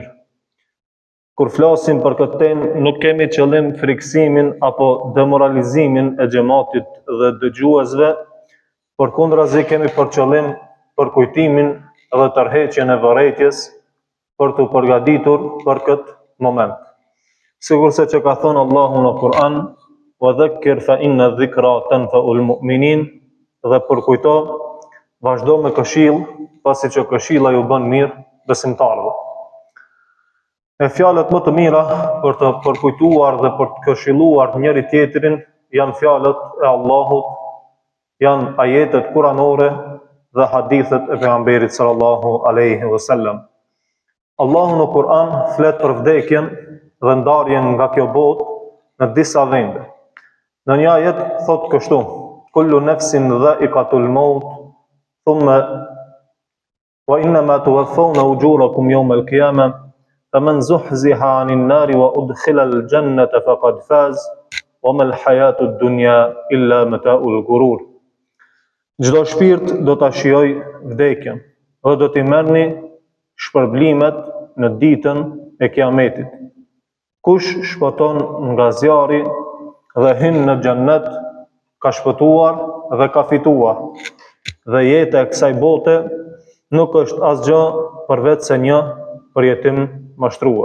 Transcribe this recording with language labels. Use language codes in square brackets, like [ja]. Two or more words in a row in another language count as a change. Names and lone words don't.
[sq] Kur flasim për këtë temë, nuk kemi qëllim friksimin apo demoralizimin e xhamatit dhe dëgjuesve, përkundrazi kemi për qëllim përkujtimin dhe tërheqjen e vërejtjes për të përgatitur për këtë moment. Sigurisht që ka thënë Allahu në Kur'an: [ar] "وذكر فإن الذكرى تنفع المؤمنين", [sq] dhe përkujto, vazhdo me këshill, pasi që këshilla ju bën mirë besimtarëve. E fjalët më të mira për të përkujtuar dhe për të këshilluar njëri tjetrin janë fjalët e Allahut, janë ajetet kuranore dhe hadithet e pejgamberit [ar] صلى الله عليه وسلم. [sq] Allahu në Kur'an flet për vdekjen dhe ndarjen nga kjo botë në disa vende. Në një ajet thot kështu: [ar] كل نفس ذائقة الموت ثم وإنما توفون أجوركم يوم القيامة فمن زحزح عن النار وأدخل الجنة فقد فاز وما الحياة الدنيا إلا متاع الغرور. [sq] Çdo shpirt do ta shijojë vdekjen dhe do t'i merrni shpërblimet në ditën e Kiametit. Kush shpëton nga zjarri dhe hyn në xhennet, ka shpëtuar dhe ka fituar, dhe jeta e kësaj bote nuk është asgjë përveç se një përjetim mashtrues.